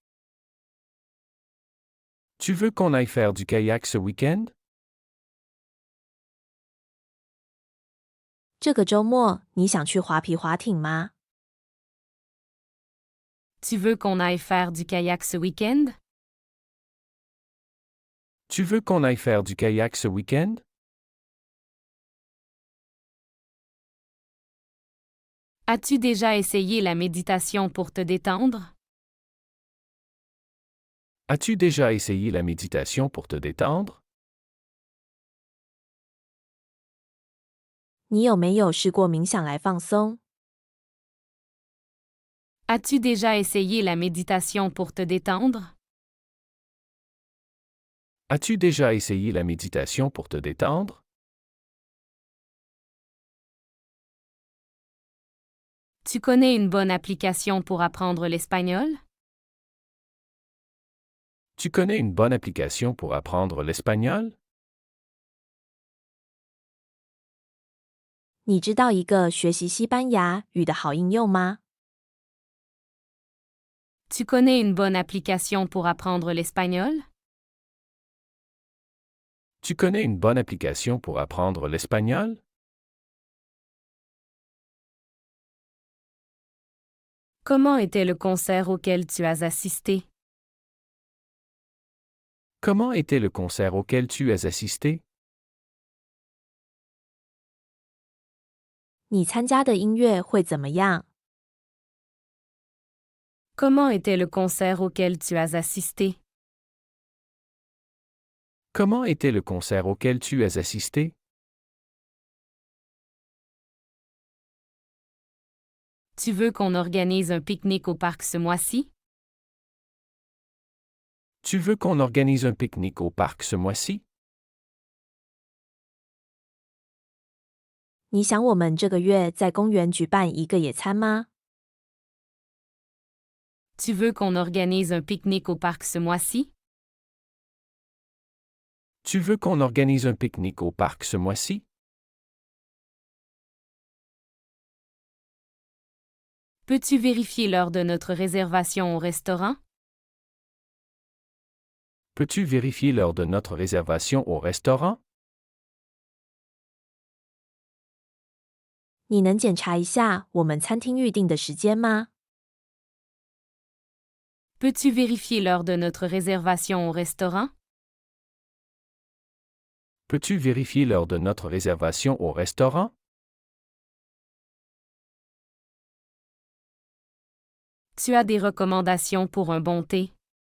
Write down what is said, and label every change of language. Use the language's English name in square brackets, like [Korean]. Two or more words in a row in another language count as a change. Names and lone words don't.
[French] Tu veux qu'on aille faire du kayak ce week-end? [Chinese] 这个周末你想去划皮划艇吗？ [French] Tu veux qu'on aille faire du kayak ce week-end? Tu veux qu'on aille faire du kayak ce week-end? As-tu déjà essayé la méditation pour te détendre? As-tu déjà essayé la méditation pour te détendre? [Chinese] 你有没有试过冥想来放松？ [French] As-tu déjà essayé la méditation pour te détendre? As-tu déjà essayé la méditation pour te détendre? Tu connais une bonne application pour apprendre l'espagnol? Tu connais une bonne application pour apprendre l'espagnol? [Chinese] 你知道一个学习西班牙语的好应用吗？ [French] Tu connais une bonne application pour apprendre l'espagnol? Tu connais une bonne application pour apprendre l'espagnol? Comment était le concert auquel tu as assisté? Comment était le concert auquel tu as assisté? [Chinese] 你参加的音乐会怎么样？ [French] Comment était le concert auquel tu as assisté? Comment était le concert auquel tu as assisté? Tu veux qu'on organise un pique-nique au parc ce mois-ci? Tu veux qu'on organise un pique-nique au parc ce mois-ci? [Chinese] 你想我们这个月在公园举办一个野餐吗？ [French] Tu veux qu'on organise un pique-nique au parc ce mois-ci? Tu veux qu'on organise un pique-nique au parc ce mois-ci? Peux-tu vérifier l'heure de notre réservation au restaurant? Peux-tu vérifier l'heure de notre réservation au restaurant? [Chinese] 你能检查一下我们餐厅预定的时间吗？ [French] Peux-tu vérifier l'heure de notre réservation au restaurant? Peux-tu vérifier l'heure de notre réservation au restaurant? Tu as des recommandations pour un bon thé?